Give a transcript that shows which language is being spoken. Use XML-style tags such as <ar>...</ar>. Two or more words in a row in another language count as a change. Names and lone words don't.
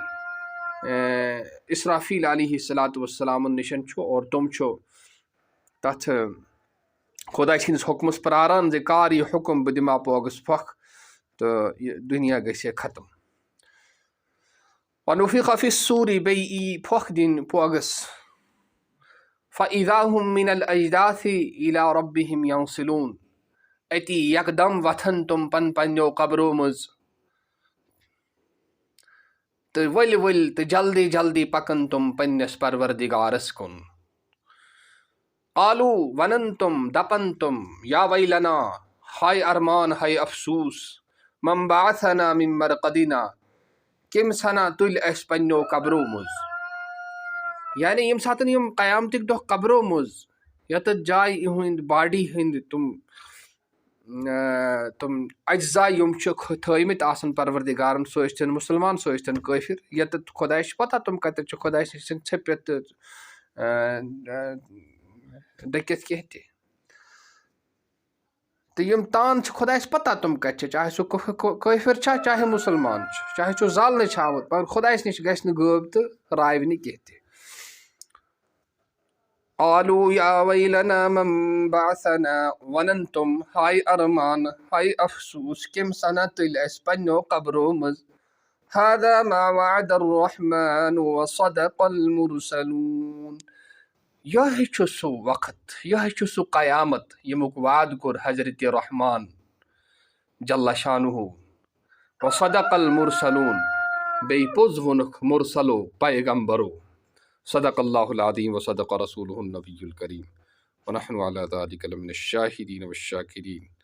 <ks>اسرافیل</ks> <ar>علیہ الصلاۃ والسلام</ar> <ks>نشن چھُ اور تم چھُ تتھ خدا سٕنٛدِس حکمس پراران زِ کر یہ حکم بہٕ دِما پوگس پھۄکھ تہٕ یہِ دُنیا گژھِ ختم</ks> <ar>ونفخ فی الصور</ar> <ks>بیٚیہِ یی پھۄکھ دِنۍ پوگس</ks> <ar>فاذا هم من الاجداث الى ربهم ينسلون</ar> <ks>اتی یکدم وتھن تم پننیو قبرو منٛز تہٕ ؤلۍ ؤلۍ تہٕ جلدی جلدی پکن تم پننس پروردگارس کُن قالو ونن تم دپن تم</ks> <ar>یا ویلنا</ar> <ks>ہائے ارمان ہائے افسوس</ks> <ar>من بعثنا من مرقدنا</ar> <ks>کٔمۍ ژھنا تُلۍ اسہِ پننیو قبرو منٛز یعنی یم ساتن یم قیامتٕکۍ دۄہ قبرو منٛز یتھ جایہِ یہنٛد باڈی ہٕنٛدۍ تم اجزا یم چھِ تھٲیمٕتۍ آسان پروردگارن سُہ ٲسۍتن مُسلمان سُہ ٲسۍتن کٲفر یتھ خۄدایس چھِ پتہ تم کتٮ۪تھ چھِ خۄداے سٕنٛدۍ ژھیٚپِتھ تہٕ ڈٔکِتھ کینٛہہ تہِ تہٕ یم تان چھِ خۄدایس پتہ تم کتہِ چھِ چاہے سُہ کٲفر چھا چاہے مُسلمان چھُ چاہے سُہ زالنہٕ چھِ آمُت مگر خۄدایس نِش گژھِ نہٕ غٲب تہٕ راوِ نہٕ کینٛہہ تہِ</ks> <ar>قالوا یا ویلنا من بعثنا</ar> <ks>ونن تم ہائے ارمان ہائے افسوس کٔمۍ ژھنا تُلۍ اسہِ پننیو قبرو منٛز</ks> <ar>هذا ما وعد الرحمن وصدق المرسلون</ar> <ks>یہے چھُ سُہ وقت یہے چھُ سُہ قیامت ییٚمیُک وعدٕ کوٚر حضرت رحمان</ks> <ar>جل شانہ وصدق المرسلون</ar> <ks>بیٚیہِ پوٚز ووٚنُکھ مُرسلو پیغمبرو</ks> <ar>صدق اللہ العظیم وصدق رسولہ النبی الکریم ونحن علی ذلک لمن الشاہدین والشاکرین</ar>